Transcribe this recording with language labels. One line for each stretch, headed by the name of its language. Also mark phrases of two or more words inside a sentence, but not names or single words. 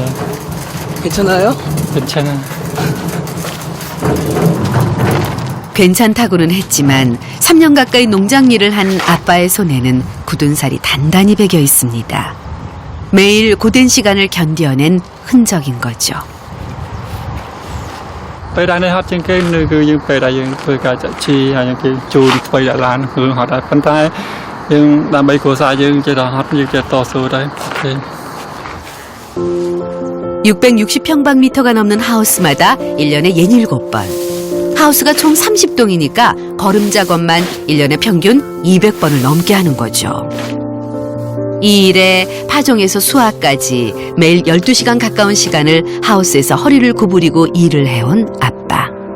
Korean: 네, 괜찮아요? 괜찮아. 괜찮다고는 했지만 3년 가까이 농장 일을 한 아빠의 손에는 굳은 살이 단단히 배겨 있습니다. 매일 고된 시간을 견뎌낸 흔적인 거죠.
Khmer: ពេលដែរនេះហត់ជាងគេនៅគឺយើងពេលដែលយើងធ្វើការចាក់ជីហើយគេចូលថ្មីដាក់ឡានគឺហត់ដែរប៉ុន្តែយើងដើម្បីគ្រួសារយើងចេះតែហត់យើងចេះតស៊ូដែរអូខេ
Korean: 660평방미터가 넘는 하우스마다 1년에 67번. 하우스가 총 30동이니까 걸음 작업만 1년에 평균 200번을 넘게 하는 거죠. 이 일에 파종에서 수확까지 매일 12시간 가까운 시간을 하우스에서 허리를 구부리고 일을 해온 아빠.